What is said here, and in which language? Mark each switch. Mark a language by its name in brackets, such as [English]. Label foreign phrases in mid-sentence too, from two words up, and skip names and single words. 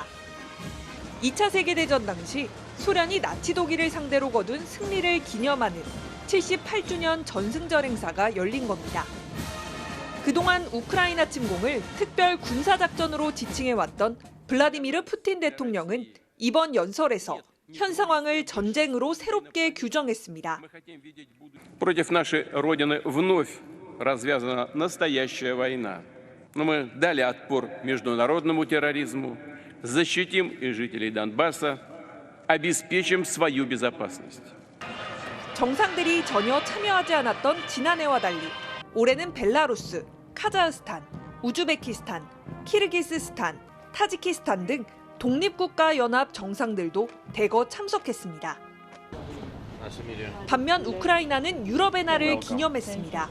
[Korean] 2차 세계대전 당시 소련이 나치 독일을 상대로 거둔 승리를 기념하는 78주년 전승절 행사가 열린 겁니다. 그동안 우크라이나 침공을 특별 군사작전으로 지칭해왔던 블라디미르 푸틴 대통령은 이번 연설에서 현 상황을 전쟁으로 새롭게 규정했습니다. [Russian] Против нашей Родины вновь развязана настоящая война. Но мы дали отпор международному терроризму, защитим и жителей Донбасса, обеспечим свою безопасность. [Korean] 정상들이 전혀 참여하지 않았던 지난해와 달리 올해는 벨라루스, 카자흐스탄, 우즈베키스탄, 키르기스스탄, 타지키스탄 등 독립국가 연합 정상들도 대거 참석했습니다. 반면 우크라이나는 유럽의 날을 기념했습니다.